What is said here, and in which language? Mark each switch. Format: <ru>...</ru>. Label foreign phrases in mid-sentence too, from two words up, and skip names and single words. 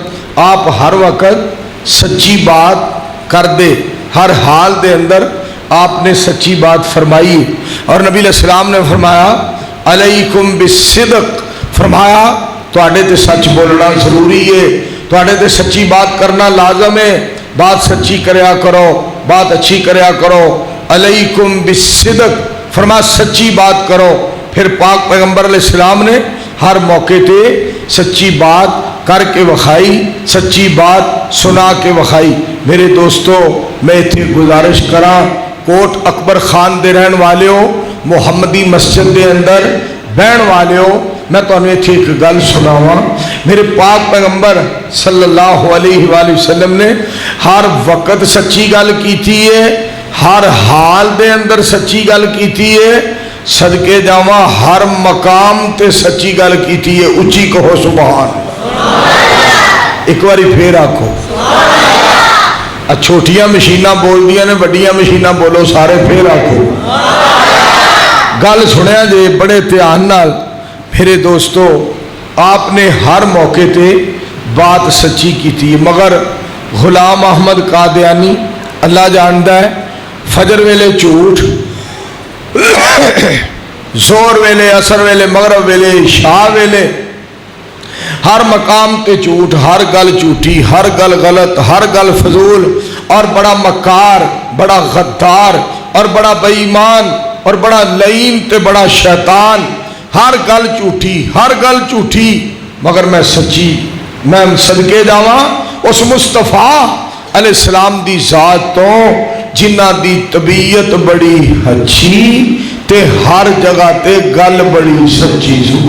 <pa>آپ ہر وقت سچی بات کر دے، ہر حال دے اندر آپ نے سچی بات فرمائی، اور نبی</pa> <ar>علیہ السلام</ar> <pa>نے فرمایا</pa> <ar>علیکم بالصدق،</ar> <pa>فرمایا تواڈے تے سچ بولنا ضروری ہے، تواڈے تے سچی بات کرنا لازم ہے، بات سچی کریا کرو، بات اچھی کریا کرو،</pa> <ar>علیکم بالصدق،</ar> <pa>فرمایا سچی بات کرو۔ پھر پاک پیغمبر</pa> <ar>علیہ السلام</ar> <pa>نے ہر موقع تے سچی بات کر کے وکھائی، سچی بات سنا کے وکھائی۔ میرے دوستو میں اتنے گزارش کراں، کوٹ اکبر خان دے رہن والے ہو، محمدی مسجد دے اندر بہن والے ہو، میں تو انہیں تھی ایک گل سناواں۔ میرے پاک پیغمبر</pa> <ar>صلی اللہ علیہ وآلہ وسلم</ar> <pa>نے ہر وقت سچی گل کیتی ہے، ہر حال دے اندر سچی گل کیتی ہے، صدقے جاواں ہر مقام تے سچی گل کیتی ہے۔ اچھی کہو</pa> <ar>سبحان اللہ،</ar> <pa>ایک باری پھر آکھو، چھوٹیاں مشیناں بول دیا نے، بڑیاں مشیناں بولو سارے پھر آکھو، گل سنیا جے بڑے دھیان نال۔ میرے دوستو آپ نے ہر موقع تے بات سچی کی تھی، مگر غلام احمد قادیانی اللہ جاندا ہے، فجر ویلے جھوٹ، زور ویلے، عصر ویلے، مغرب ویلے، عشاء ویلے، ہر مقام تے جھوٹ، ہر گل جھوٹی، ہر گل غلط، ہر گل فضول، اور بڑا مکار، بڑا غدار، اور بڑا بے ایمان، اور بڑا لعین تے بڑا شیطان، ہر گل جھوٹی، ہر گل جھوٹی، مگر میں سچی، میں صدقے جاواں اس مصطفیٰ</pa> <ar>علیہ السلام</ar> <pa>دی ذات تو جنہ دی طبیعت بڑی اچھی تے ہر جگہ تے گل بڑی سچی۔</pa>